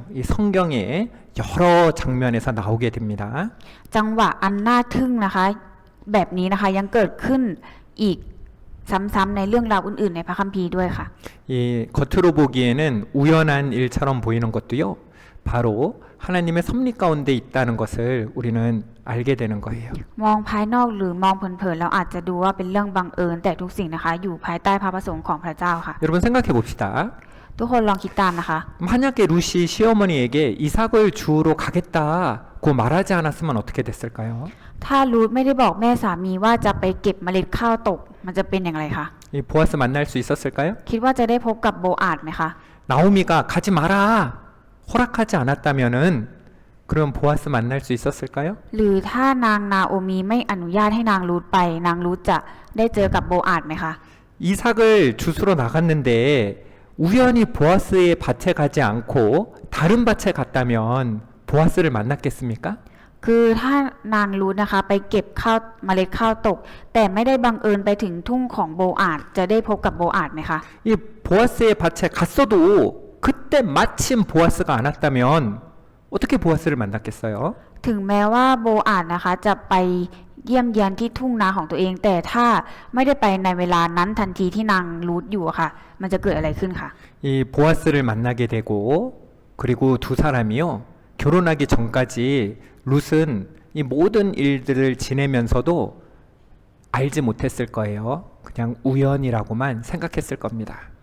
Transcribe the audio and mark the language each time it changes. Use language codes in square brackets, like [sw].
[ko] 이 성경에 여러 장면에서 나오게 됩니다. [th] จังหวะอันน่าทึ่งนะคะแบบนี้นะคะยังเกิดขึ้นอีกซ้ำๆในเรื่องราวอื่นๆในพระคัมภีร์ด้วยค่ะ [ko] 이 겉으로 보기에는 우연한 일처럼 보이는 것도요. 바로 하나님의 섭리 가운데 있다는 것을 우리는 알게 되는 거예요. [th] มองภายนอกหรือมองเผินๆเราอาจจะดูว่าเป็นเรื่องบังเอิญแต่ทุกสิ่งนะคะอยู่ภายใต้พระประสงค์ของพระเจ้าค่ะ [ko] 여러분 생각해 봅시다. [th] ทุกคนลองคิดตามนะคะ [ko] 만약에 루시 시어머니에게 이삭을 주우러 가겠다고 말하지 않았으면 어떻게 됐을까요? [th] ถ้ารูทไม่ได้บอกแม่สามีว่าจะไปเก็บเมล็ดข้าวตกมันจะเป็นอย่างไรคะ [ko] 이 보아스 만날 수 있었을까요? [th] คิดว่าจะได้พบกับโบอาดไหมคะ [ko] 나오미가 가지 마라 허락하지 않았다면은 그럼 보아스 만날 수 있었을까요? [th] หรือถ้านางนาโอมีไม่อนุญาตให้นางรูทไปนางรูทจะได้เจอกับโบอาดไหมคะ [ko] 이삭을 주스러 나갔는데 우연히 보아스의 밭에 가지 않고 다른 밭에 갔다면 보아스를 만났겠습니까? [th] คือถ้านางรูทนะคะไปเก็บข้าวเมล็ดข้าวตก แต่ไม่ได้บังเอิญไปถึงทุ่งของโบอาดจะได้พบกับโบอาดไหมคะ [ko] 이 보아스의 밭에 갔어도 그때 마침 보아스가 안 왔다면 어떻게 보아스를 만났겠어요? [th] ถึงแม้ว่าโบอาดนะคะจะไปเยี่ยมเยียนที่ทุ่งนาของตัวเอง แต่ถ้าไม่ได้ไปในเวลานั้นทันทีที่นางรูทอยู่อะค่ะ มันจะเกิดอะไรขึ้นค่ะ [ko] 이 보아스를 만나게 되고 그리고 두 사람이요 결혼하기 전까지 룻은 이 모든 일들을 지내면서도 알지 못했을 거예요. 그냥 우연이라고만 생각했을 겁니다.